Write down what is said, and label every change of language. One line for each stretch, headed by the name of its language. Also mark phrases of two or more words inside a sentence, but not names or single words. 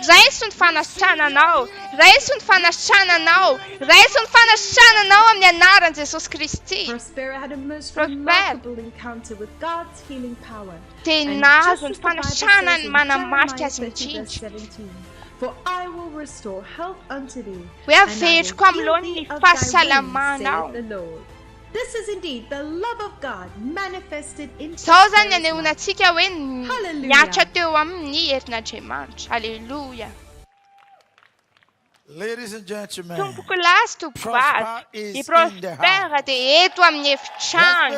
Malagasy: Raiso ny fanasitrananao, raiso ny fanasitrananao, raiso ny fanasitrananao amin'ny anaran'i Jesosy Kristy. Prospero dia nahazo ny fanasitranany manamarika azy indrindra. Hoe averiko amin'ilony ny fahasalamanao.
English: This is indeed the love of God manifested in
Malagasy: Sao zany anehoantsika hoe miatra teo amin'ny herin'Andriamanitra. Halleluja.
English: Ladies and gentlemen,
Malagasy: tompoko lahy sy tovovavy, i Prospera dia eto amin'ny efitrano.